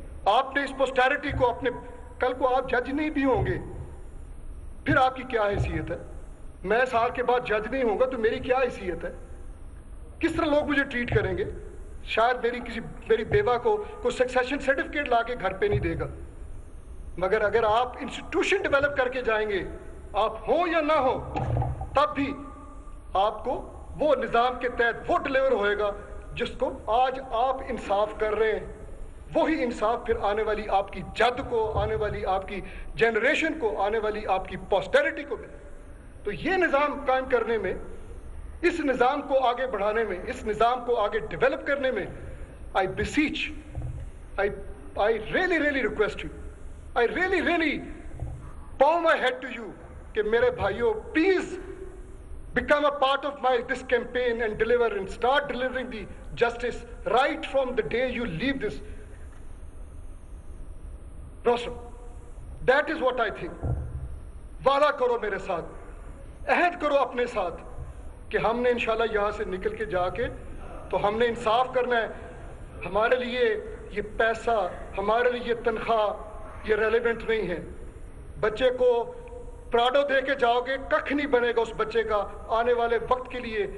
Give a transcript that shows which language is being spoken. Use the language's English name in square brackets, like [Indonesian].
[Urdu] آپ نے اس پوسٹیرٹی کو اپنے, کل کو آپ جج نہیں بھی ہوں گے, پھر آپ کی کیا حیثیت ہے؟ میں سال کے بعد جج نہیں ہوں گا تو میری کیا حیثیت ہے؟ کس طرح لوگ مجھے ٹریٹ کریں گے؟ شاید میری بیوہ کو کوئی سکسیشن سرٹیفکیٹ لا کے گھر پہ نہیں دے گا, مگر اگر آپ انسٹیٹیوشن ڈیولپ کر کے جائیں گے, آپ ہوں یا نہ ہوں, تب بھی آپ کو وہ نظام کے تحت وہ ڈلیور ہوئے گا جس کو آج آپ انصاف کر رہے ہیں. وہی انصاف پھر آنے والی آپ کی جد کو, آنے والی آپ کی جنریشن کو, آنے والی آپ کی پوسٹیرٹی کو ملے. تو یہ نظام قائم کرنے میں, [English] اس نظام کو آگے بڑھانے میں, اس نظام کو آگے ڈیولپ کرنے میں, I beseech, I really request you, I really bow my head to you [Urdu] کہ میرے بھائیوں, [English] please become a part of this campaign and deliver and start delivering the justice right from the day you leave this rostrum. That is what I think. [Urdu] وعدہ کرو میرے ساتھ, عہد کرو اپنے ساتھ کہ ہم نے انشاءاللہ یہاں سے نکل کے جا کے تو ہم نے انصاف کرنا ہے. ہمارے لیے یہ پیسہ, ہمارے لیے یہ تنخواہ یہ ریلیونٹ نہیں ہے. بچے کو پراڈو دے کے جاؤ گے, ککھ نہیں بنے گا اس بچے کا آنے والے وقت کے لیے.